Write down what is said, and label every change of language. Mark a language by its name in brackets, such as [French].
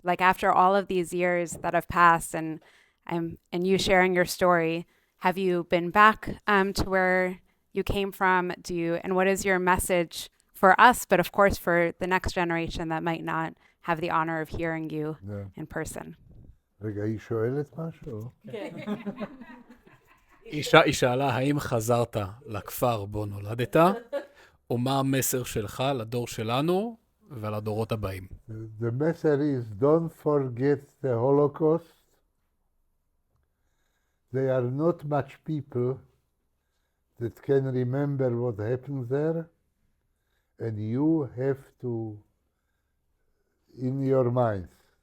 [English] Like after all of these years that have passed and you sharing your story, have you been back to where you came from? And what is your message for us, but of course for the next generation that might not have the honor of hearing you in person? [Hebrew] רגע, היא שואלת משהו? היא שאלה, האם חזרת לכפר בו נולדת, או מה המסר שלך לדור שלנו ולדורות הבאים? [English] The message is don't forget the Holocaust. There are not much people that can remember what happened there, and you have to, in your minds.